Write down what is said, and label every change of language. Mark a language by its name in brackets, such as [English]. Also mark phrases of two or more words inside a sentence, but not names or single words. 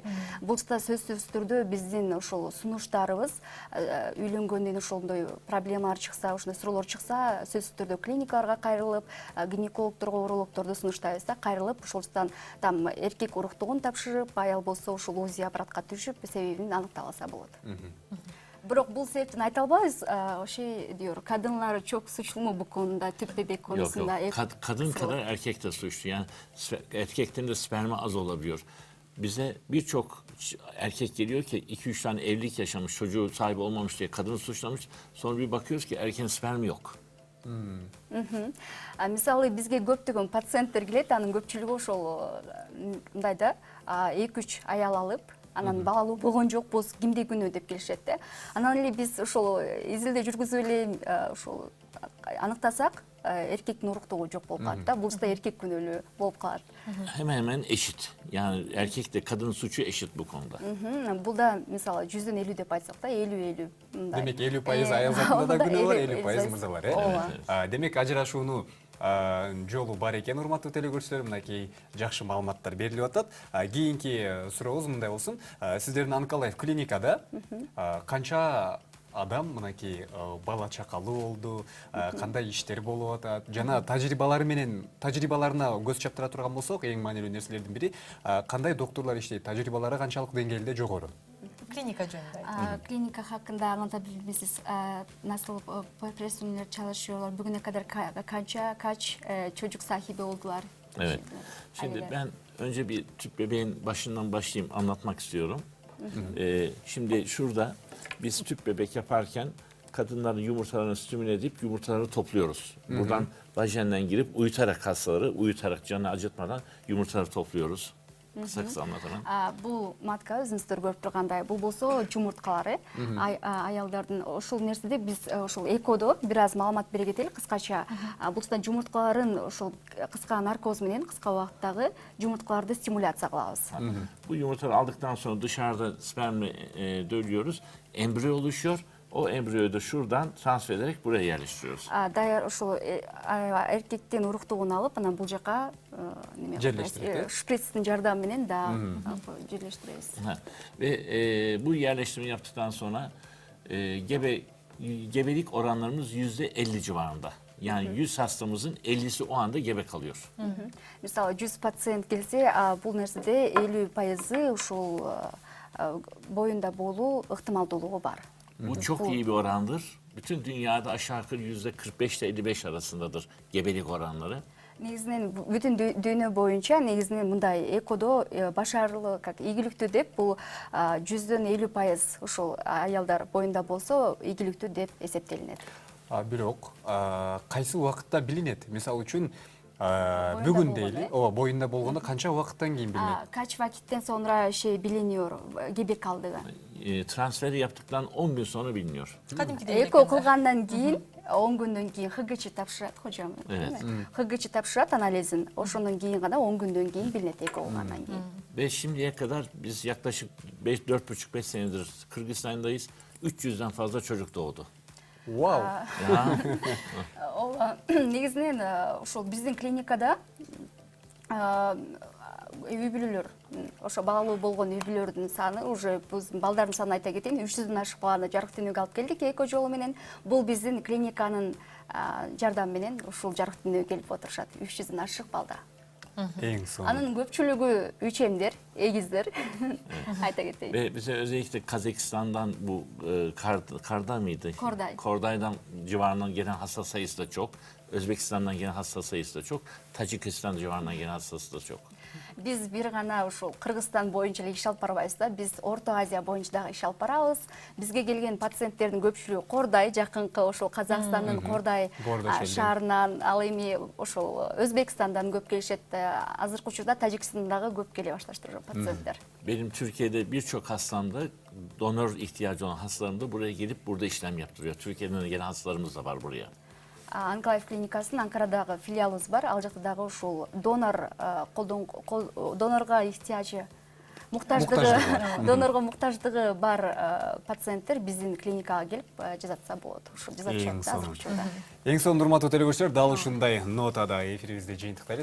[Kyrgyz] Бул да сөзсүз түрдө биздин ошол сунуштарыбыз үйлөнгөндөн ошондой проблемалар чыкса, ушундай суроолор чыкса, сөзсүз түрдө клиникаларга кайрылып, гинекологторго, урологторду сунуштайбыз да, кайрылып, ошондон там эркек уруктугун тапшырып, аял болсо ушул УЗИ аппаратка түшүп, себебин аныкталса болот. Бирок бул себептен айта албайбыз, [Turkish] diyor, kadınlar çok suçlu mu bu konuda, tüp bebek konusunda? Yok. Kadın kadar erkek de suçlu. Yani erkeklerin de spermi az olabiliyor. bize birçok erkek geliyor ki 2-3 tane evlilik yaşamış, çocuğu sahibi olmamış diye kadını suçlamış. Sonra bir bakıyoruz ki erkeğin spermi yok. [Kyrgyz] Мисалы бизге көптөгөн пациенттер келет, анын көпчүлүгү ошол мындай да 2-3 аял алып, анан балалуу болгон жок, болсо кимде күнөө деп келишет да. Анан эле биз ошол изилдөө жүргүзүп эле ошол аныктасак, эркектин уруктугу жок болуп калат да. Булса эркек күнөөлүү болуп калат. [Turkish] Hemen hemen eşit. Yani erkekle kadın suçu eşit bu konuda. [Kyrgyz] Бул да мисалы 100дөн 50 деп айтсак да, 50-50 мындай. Демек 50% аял затында да күнөө бар, 50% %50 мырза бар, ооба. Демек ажырашууну жолу бар экен, урматтуу телекөрүүчүлөр, мынакей жакшы маалыматтар берилип атат. Кийинки сурообуз мындай болсун. Сиздердин Онколайф клиникада канча адам мынакей бала чакалуу болду, кандай иштер болуп атат, жана тажрыйбаларына көз чаптыра турган болсок, эң маанилүү нерселердин бири кандай доктурлар иштейт, тажрыйбалары канчалык деңгээлде жогору? Клиника жөнүндө. [Turkish] Klinika hakkında anlatabilirsiniz. Nasıl profesyonel çalışıyorlar? Bugüne kadar kaç çocuk sahibi oldular? Evet. Şimdi ben önce bir tüp bebeğin başından başlayayım, anlatmak istiyorum. Şimdi şurada biz tüp bebek yaparken kadınların yumurtalarını stimüle edip yumurtalarını topluyoruz. Buradan vajenden girip uyutarak canını acıtmadan yumurtaları topluyoruz. Kısa kısa anlatalım. [Kyrgyz] Бул матка өзүңүздөр көрүп тургандай, бул болсо жумурткалары. Аялдардын ошол нерседе биз ошол экодо бир аз маалымат бере кетели кыскача. Булса жумурткаларын ошол кыска наркоз менен кыска убакыттагы жумурткаларды стимуляция кылабыз. [Turkish] Bu yumurtaları aldıktan sonra dışarıda spermle dölüyoruz. Embriyo oluşuyor. O embriyoyu da şuradan transfer ederek buraya yerleştiriyoruz. [Kyrgyz] Даяр ошол эркектин уруктугун алып, анан бул жака Жерлештирип, шприцтин жардамы менен да жерлештиребиз. [Turkish] Ve bu yerleştirme yaptıktan sonra gebelik oranlarımız %50 civarında. Yani 100 hastamızın 50'si o anda gebe kalıyor. [Kyrgyz] Мисалы 100 пациент келсе, бул нерседе 50% ушул боюнда болуу ыктымалдуулугу бар. [Turkish] Bu çok iyi bir orandır. Bütün dünyada aşağı yukarı %45 ile 55 arasındadır gebelik oranları. [Kyrgyz] Негизинен бүтүн дүйнө боюнча негизинен мындай экодо башарылуу как ийгиликтүү деп бул 100дөн 50% ушул аялдар боюнда болсо ийгиликтүү деп эсептелинет. Бирок кайсы убакытта билинет? Мисалы үчүн бүгүн дейли, боюнда болгондо канча убакыттан кийин билинет? [Turkish] Kaç vakitten sonra biliniyor gebe kaldыгы. Transferi yaptıktan 10 gün sonra biliniyor. [Kyrgyz] Эко кылгандан кийин 10 күндөн кийин ХГЧ тапшырат кожом. ХГЧ тапшырат анализин. Ошондон кийин гана 10 күндөн кийин билинет эко кылгандан кийин. [Turkish] Ve şimdiye kadar biz yaklaşık 4,5-5 senedir Kırgızistan'dayız. 300'den fazla çocuk doğdu. Вау! [Kyrgyz] Негизинен ошол биздин клиникада үй бүлөлөр, ошо балалуу болгон үй бүлөлөрдүн саны уже балдардын санын айта кетейин, 300дөн ашык баланы жарык дүйнөгө алып келдик эко жолу менен. Бул биздин клиниканын жардамы менен ушул жарык дүйнөгө келип отурушат 300дөн ашык балда. Эң сонун. Анын көпчүлүгү үчемдер, эгиздер. Айта кетейин. [Turkish] Ve bize özellikle Kazakistan'dan bu Karda mıydı? Korday. Korday'dan civarından gelen hasta sayısı da çok. Özbekistan'dan gelen hasta sayısı da çok. Tacikistan civarından gelen hastası da çok. [Kyrgyz] Биз бир гана ушул Кыргызстан боюнча эле иш алып барбайбыз да, биз Орто Азия боюнча дагы иш алып барабыз. Бизге келген пациенттердин көпчүлүгү Кордай, жакынкы ошол Казакстандын Кордай шаарынан, ал эми ошол Өзбекстандан көп келишет. Азыркы учурда Тажикстандан дагы көп келе башташтыр пациенттер. [Turkish] Benim Türkiye'de birçok hastamda donör ihtiyacı olan hastalarım da buraya gelip burada işlem yaptırıyor. Türkiye'den de gelen hastalarımız da var buraya. [Kyrgyz] Онколайф клиникасынын Анкарадагы филиалыбыз бар. Ал жакта дагы ушул донорго ихтияжы, донорго муктаждыгы бар пациенттер биздин клиникага келип жазатса болот. Ушул жазатышат азыркы учурда. Эң сонун урматтуу телекөрүүчүлөр, дал ушундай нотада эфирибизди жыйынтыктайлы.